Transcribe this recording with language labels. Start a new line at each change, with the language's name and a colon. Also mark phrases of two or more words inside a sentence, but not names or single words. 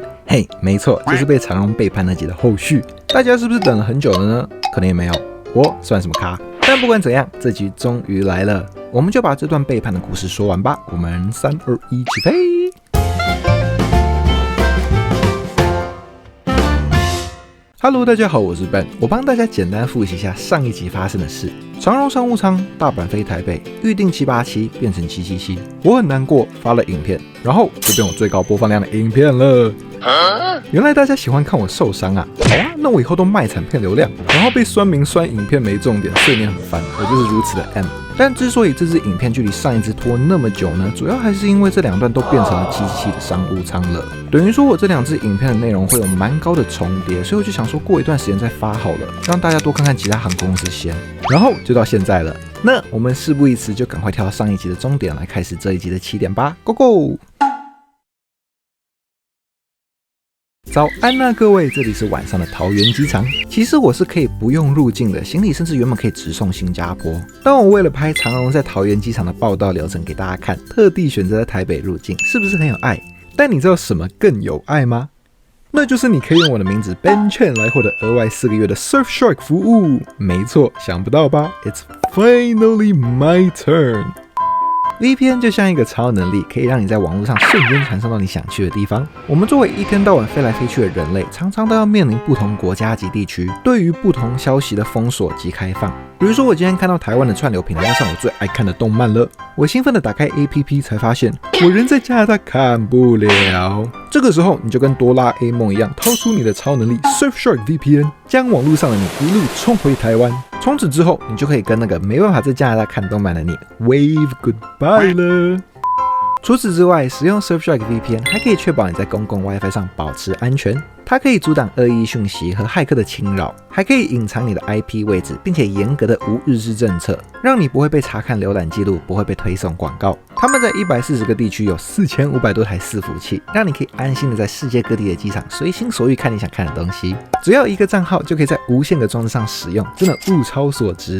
Chinese: 嘿，沒錯，就是被長榮背叛那集的後續。大家是不是等了很久了呢？可能也沒有，我算什麼咖？但不管怎樣，這集終於來了，我們就把這段背叛的故事說完吧。我們3、2、1，起飛！Hello， 大家好，我是 Ben，我幫大家簡單複習一下上一集發生的事。長榮商務艙大阪飛台北，預定787變成777，我很難過，發了影片，然後就變我最高播放量的影片了。原來大家喜歡看我受傷啊！好啊，那我以後都賣慘片流量，然後被酸民酸影片沒重點，碎念很煩，我就是如此的 M。但之所以這支影片距離上一支拖那麼久呢，主要還是因為這兩段都變成了777的商務艙了，等於說我這兩支影片的內容會有蠻高的重疊，所以我就想說過一段時間再發好了，讓大家多看看其他航空公司先。然後就到現在了，那我們事不宜遲，就趕快跳到上一集的終點來開始這一集的起點吧 ，Go Go！早安啊，各位，這裡是晚上的桃園機場。其實我是可以不用入境的，行李甚至原本可以直送新加坡。但我為了拍長榮在桃園機場的報到流程給大家看，特地選擇在台北入境，是不是很有愛？但你知道什麼更有愛嗎？那就是你可以用我的名字 Ben Chen 來獲得額外4個月的 Surfshark 服務。沒錯，想不到吧？
English: It's finally my turn。
Chinese: VPN 就像一個超能力，可以讓你在網絡上瞬間傳送到你想去的地方。我們作為一天到晚飛來飛去的人類，常常都要面臨不同國家及地區對於不同消息的封鎖及開放。比如說，我今天看到台灣的串流平台上我最愛看的動漫了，我興奮的打開 APP 才發現我人在加拿大看不了。這個時候，你就跟哆啦 A 夢一樣，掏出你的超能力 Surfshark VPN，將網絡上的你一路衝回台灣。從此之後，你就可以跟那個沒辦法在加拿大看動漫的你
English: wave goodbye
Chinese: 了。除此之外，使用 Surfshark VPN 還可以確保你在公共 WiFi 上保持安全。它可以阻擋惡意訊息和駭客的侵擾，還可以隱藏你的 IP 位置，並且嚴格的無日志政策，讓你不會被查看瀏覽記錄，不會被推送廣告。他們在140個地區有4500多台伺服器，讓你可以安心的在世界各地的機場隨心所欲看你想看的東西。只要一個賬號就可以在無限個裝置上使用，真的物超所值。